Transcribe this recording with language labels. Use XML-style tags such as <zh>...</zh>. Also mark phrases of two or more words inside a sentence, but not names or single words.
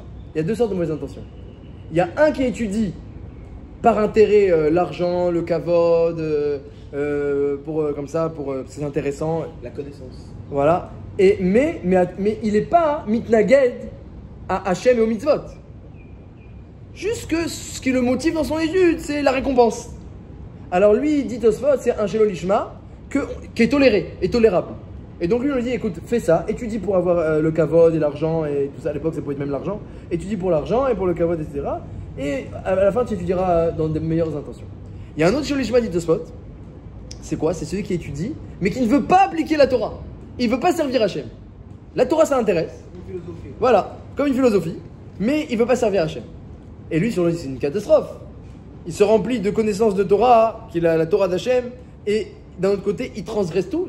<fr>Il y a deux sortes de mauvaises intentions. Il y a un qui étudie par intérêt l'argent, le kavod, comme ça, c'est intéressant. La connaissance. Voilà. Mais il n'est pas mitnaged à Hachem et au mitzvot. Juste que ce qui le motive dans son étude, c'est la récompense. Alors lui, dit Tosfot, c'est un</fr> <he>שלא לשמה</he> <fr>qui est toléré, est tolérable. Et donc lui, on lui dit, écoute, fais ça, étudie pour avoir le kavod et l'argent, et tout ça, à l'époque, ça pouvait être même l'argent, étudie pour l'argent et pour le kavod, etc. Et à la fin, tu étudieras dans de meilleures intentions. Il y a un autre</fr> <he>שלא לשמה,</he> <fr>dit Tosfot, c'est quoi? C'est celui qui étudie, mais qui ne veut pas appliquer la Torah. Il ne veut pas servir Hachem. La Torah, ça l'intéresse. Une philosophie. Voilà, comme une philosophie, mais il ne veut pas servir Hachem. Et lui, sur lui, c'est une catastrophe. Il se remplit de connaissances de Torah, qui est la Torah d'Hachem, et d'un autre côté, il transgresse tout.</fr>